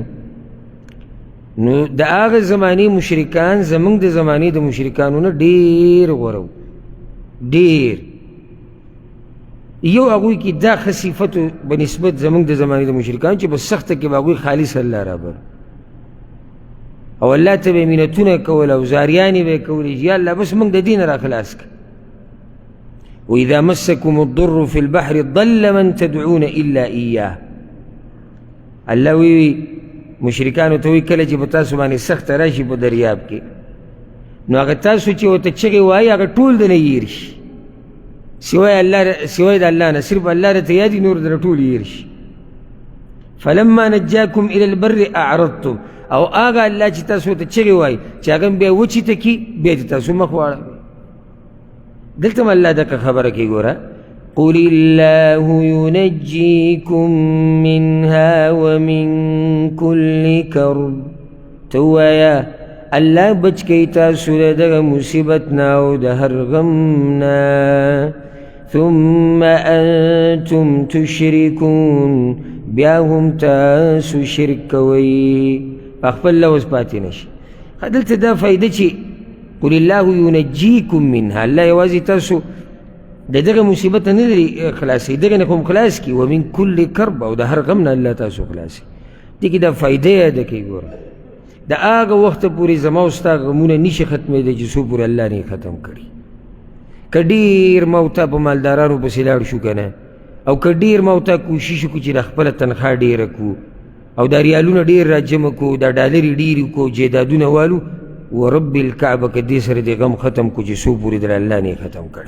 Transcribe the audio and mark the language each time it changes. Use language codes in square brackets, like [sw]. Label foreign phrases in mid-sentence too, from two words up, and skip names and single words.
[ps] نو د هغه زمانې مشرکان زمونږ د زمانې د مشرکانو نه ډېر غوره وو، ډېر. یو هغوی کې دا ښه صفت په نسبت زمونږ د زمانې د مشرکانو چې په سخته کې به هغوی خالص الله رابر او الله ته به یې منتونه کول او زاریانې به یې کولې چې یا الله بس موږ د دې نه را خلاص کړه. [ar] وإذا مسكم الضر في البحر ضل من تدعون إلا إياه. [ps] الله وی مشرکانو ته وی کله چې په تاسو باندې سخته راشي په دریاب کې، نو هغه تاسو چې ورته چغې وایي هغه ټول د نه هېر شي، سوای د الله نه صرف الله راته یادي نور د نه ټول هېر شي. [ar] فلما نجاکم إلى البر أعرضتم، [ps] او هغه الله چې تاسو ورته چغې وایي چې هغه بیا وچې ته کي بیا دې تاسو مخ واړوئ. دلته هم الله دغه خبره کوي ګوره، [ar] قل الله ينجيكم منها ومن كل كرب. [ps] تو وایه الله بچ کوي تاسو د دغه مصیبت نه او د هر غم نه. [ar] ثم انتم تشركون، [ps] بیا هم تاسو شرک کوئ، په خپل لوز پاتې نشي. دلته دا فایده چې [ar] قل الله ينجيكم منها، [ps] الله یوازې تاسو د دغه مصیبت نه لري خلاصوي، دغه نه کوم خلاص کړي، [ar] ومن کل کرب، [ps] او د هر غم نه الله تاسو خلاصوي. دې کې دا فایده یاده کوي ګوره، د هغه وخته پورې زما او ستا غمونه نشي ختمېدی چې څو پورې الله نه ختم کړي. که ډېر موته په مالدارانو پسې لاړ شو که نه، او که ډېر موته کوشش وکړو چې د خپله تنخوا ډېره کړو او دا ریالونه ډېر راجمع کړو، دا ډالرې ډېرې کړو، جیدادونه والو، [ar] ورب الکعبه [ps] که دې سره دې غم ختم کړو چې څو پورې در الله نه ختم کړی.